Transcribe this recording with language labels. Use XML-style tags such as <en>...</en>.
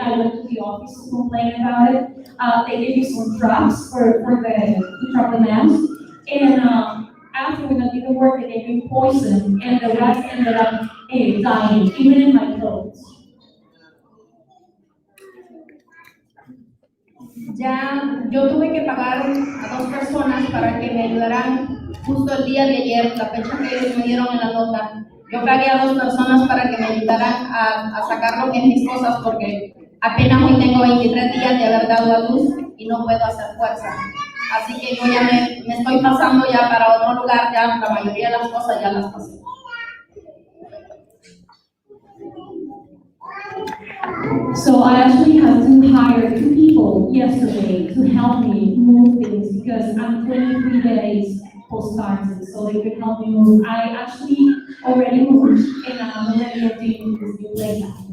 <en>I went to the office to complain about it. They gave me some traps to trap the mouse. And after that didn't work, they gave me poison, and the rats ended up dying, even in my clothes.</en> <es>Ya yo tuve que pagar a 2 personas para que me ayudaran justo el día de ayer, la fecha que ellos me dieron en la nota. Yo pagué a 2 personas para que me ayudaran a sacar lo que es mis cosas porque apenas hoy tengo 23 días de haber dado a luz y no puedo hacer fuerza. Así que yo ya me estoy pasando ya para otro lugar, ya la mayoría de las cosas ya las pasé.</es> <en>So I actually had to hire 2 people yesterday to help me move things because I'm 23 days postpartum, so they could help me move. I actually already moved and I'm already living in this new place.</en>